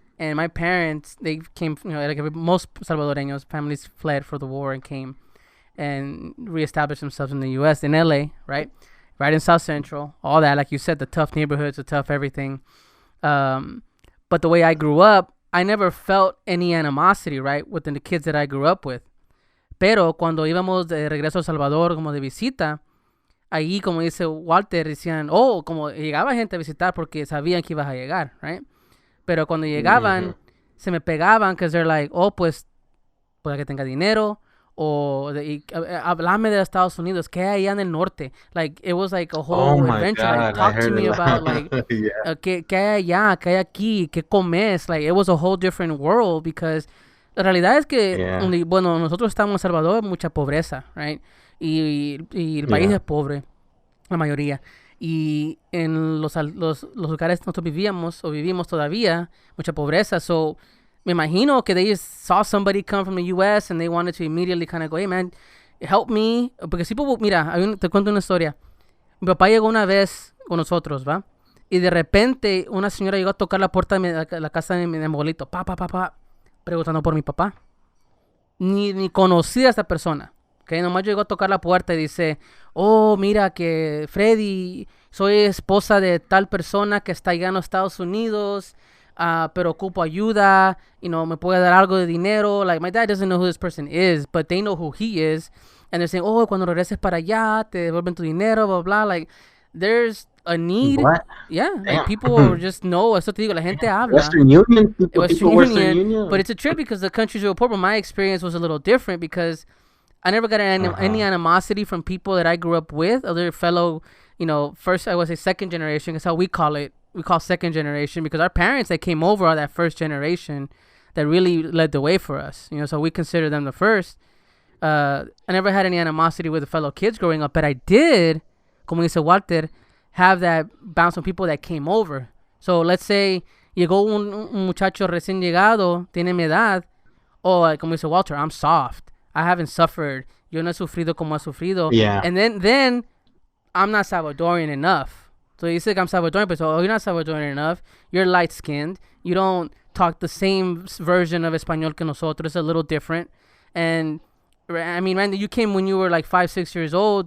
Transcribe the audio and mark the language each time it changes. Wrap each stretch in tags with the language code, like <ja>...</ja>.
<en>and my parents, they came, you know, like most Salvadoreños, families fled for the war and came and reestablished themselves in the U.S. in L.A. right in South Central, all that, like you said, the tough neighborhoods, the tough everything. But the way I grew up, I never felt any animosity, right, within the kids that I grew up with.</en> <es>Pero cuando íbamos de regreso a El Salvador como de visita, ahí, como dice Walter, decían, como llegaba gente a visitar porque sabían que ibas a llegar,</es> <en>right?</en> <es>Pero cuando llegaban, se me pegaban,</es> <en>because they're like,</en> <es>pues, puede que tenga dinero, o hablame de Estados Unidos, ¿qué hay allá en el norte?</es> <en>Like, it was like a whole adventure. God, like, talk to me about, like,</en> <es>¿qué hay allá? ¿Qué hay aquí? ¿Qué comes?</es> <en>Like, it was a whole different world, because</en> <es>la realidad es que, bueno, nosotros estamos en El Salvador, mucha pobreza,</es> <en>right?</en> <es>Y el país es pobre, la mayoría. Y en los lugares nosotros vivimos todavía, mucha pobreza.</es> <en>So,</en> <es>me imagino que</es> <en>they just saw somebody come from the U.S. and they wanted to immediately kind of go, hey, man, help me.</en> <es>Porque si, mira, te cuento una historia. Mi papá llegó una vez con nosotros, ¿va? Y de repente una señora llegó a tocar la puerta de la casa de mi abuelito. Preguntando por mi papá. Ni conocía a esta persona. Okay, nomás llegó a tocar la puerta y dice, mira que Freddy, soy esposa de tal persona que está allá en los Estados Unidos, pero ocupo ayuda, me puede dar algo de dinero.</es> <en>Like, my dad doesn't know who this person is, but they know who he is. And they're saying,</en> <es>cuando regreses para allá, te devuelven tu dinero, blah, blah.</es> <en>Like, there's a need. What? Yeah, like people just know.</en> <es>Eso te digo, la gente habla.</es> <en>Western Union. Western Union. But it's a trip because the countries were poor. But my experience was a little different because I never got any animosity from people that I grew up with, other fellow, first, I would say second generation. That's how we call it. We call second generation because our parents that came over are that first generation that really led the way for us. So we consider them the first. I never had any animosity with the fellow kids growing up, but I did,</en> <es>como dice Walter,</es> <en>have that bounce on people that came over. So let's say</en> <es>llegó un muchacho recién llegado, tiene mi edad, o como dice Walter,</es> <en>I'm soft. I haven't suffered.</en> <es>Yo no he sufrido como ha sufrido.</es> <en>Yeah. And then I'm not Salvadorian enough. So you say I'm Salvadorian, but you're not Salvadorian enough. You're light skinned. You don't talk the same version of Espanol</en> <es>que nosotros.</es> <en>It's a little different. And I mean, Randy, you came when you were like 5, 6 years old.</en>